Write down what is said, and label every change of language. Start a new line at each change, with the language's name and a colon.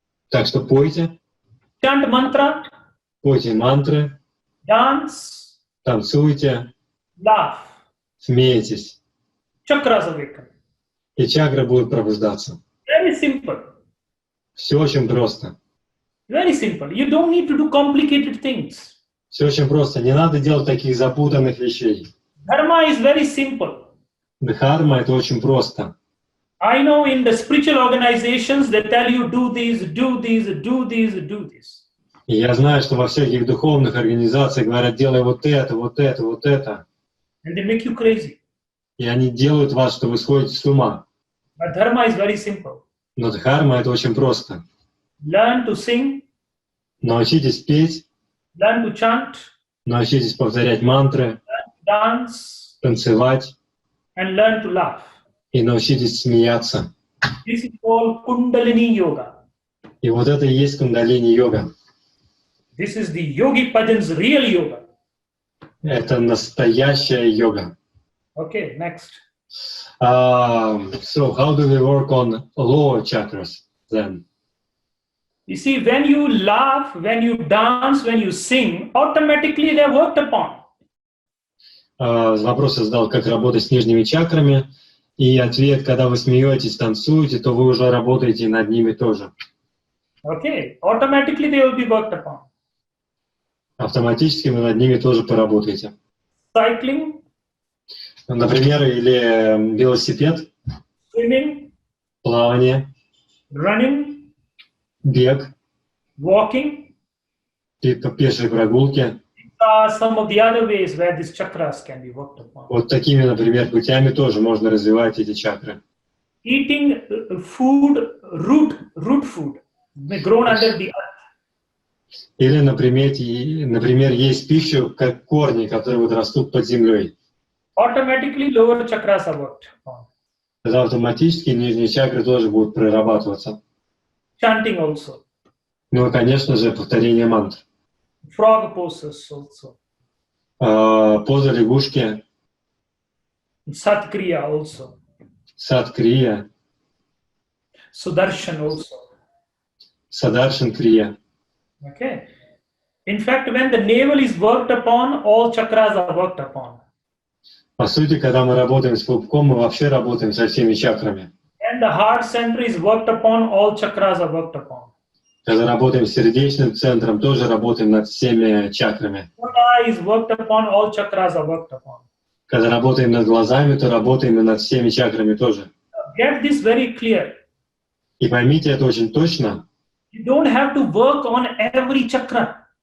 Russian: Так что пойте.
English: Chant mantra.
Russian: Пойте мантры.
English: Dance.
Russian: Танцуйте.
English: Laugh.
Russian: Смейтесь.
English: Chakras awaken.
Russian: И чакры будут пробуждаться.
English: Very simple.
Russian: Все очень просто.
English: Very simple. You don't need to do complicated things.
Russian: Все очень просто. Не надо делать таких запутанных вещей.
English: Dharma is very simple.
Russian: Дхарма — это очень просто.
English: I know in the spiritual organizations they tell you do this, do this, do this, do this.
Russian: И я знаю, что во всяких духовных организациях говорят: делай вот это, вот это, вот это.
English: And they make you crazy.
Russian: И они делают вас, что вы сходите с ума.
English: But dharma is very simple.
Russian: Но дхарма — это очень просто.
English: Learn to sing.
Russian: Научитесь петь.
English: Learn to chant.
Russian: Научитесь повторять мантры.
English: Dance.
Russian: Танцевать.
English: And learn to laugh.
Russian: И научитесь смеяться.
English: This is called Kundalini Yoga.
Russian: И вот это и есть кундалини-йога.
English: This is the Yogi Bhajan's real yoga.
Russian: Это настоящая йога.
English: Okay, next. So how do we work on lower chakras then? You see, when you laugh, when you dance, when you sing, automatically they're worked upon.
Russian: Вопрос я задал, как работать с нижними чакрами. И ответ: когда вы смеетесь, танцуете, то вы уже работаете над ними тоже.
English: Okay, automatically they will be worked upon.
Russian: Автоматически вы над ними тоже поработаете.
English: Cycling.
Russian: Например, или велосипед,
English: Swimming.
Russian: плавание,
English: Running.
Russian: бег,
English: Walking.
Russian: пешие прогулки.
English: Some of the other ways where these chakras can be worked upon.
Russian: Вот такими, например, путями тоже можно развивать эти чакры.
English: Eating food, root food, grown under the earth.
Russian: Или, например, есть пищу, как корни, которые вот растут под землей.
English: Automatically lower chakras are worked upon.
Russian: Тогда автоматически нижние чакры тоже будут прорабатываться.
English: Chanting also.
Russian: Ну и, конечно же, повторение мантр.
English: Frog poses also.
Russian: Поза лягушки.
English: Satkriya also.
Russian: Садкрия.
English: Sudarshan also.
Russian: Садаршан крия.
English: Okay. In fact, when the navel is worked upon, all chakras are worked upon.
Russian: По сути, когда мы работаем с пупком, мы вообще работаем со всеми чакрами.
English: When the heart center is worked upon, all chakras are worked upon.
Russian: Когда работаем с сердечным центром, тоже работаем над всеми чакрами.
English: One eye is worked upon, all chakras are worked upon.
Russian: Когда работаем над глазами, то работаем и над всеми чакрами тоже.
English: Get this very clear.
Russian: И поймите это очень точно.
English: You don't have to work on every chakra.